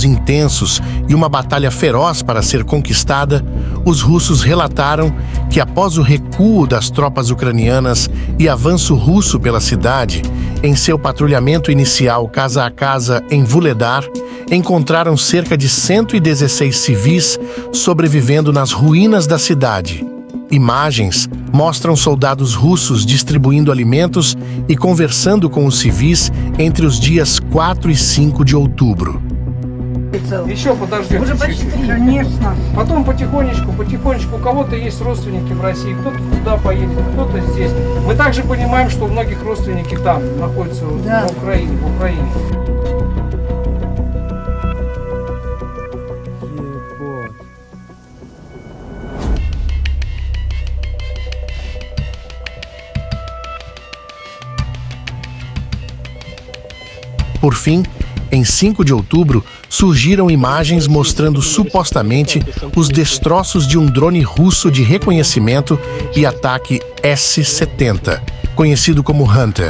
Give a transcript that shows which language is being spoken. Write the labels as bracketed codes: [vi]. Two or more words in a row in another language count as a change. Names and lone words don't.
[pt] intensos e uma batalha feroz para ser conquistada, os russos relataram que após o recuo das tropas ucranianas e avanço russo pela cidade, em seu patrulhamento inicial casa a casa em Vuhledar, encontraram cerca de 116 civis sobrevivendo nas ruínas da cidade. Imagens mostram soldados russos distribuindo alimentos e conversando com os civis entre os dias 4 e 5 de outubro. [ru] Еще подождем. Уже почти, конечно. Потом потихонечку, у кого-то есть родственники в России, кто-то туда поедет, кто-то здесь. Мы также понимаем, что у многих родственники там находятся Да. в Украине. [pt] Por fim, em 5 de outubro, surgiram imagens mostrando supostamente os destroços de um drone russo de reconhecimento e ataque S-70, conhecido como Hunter.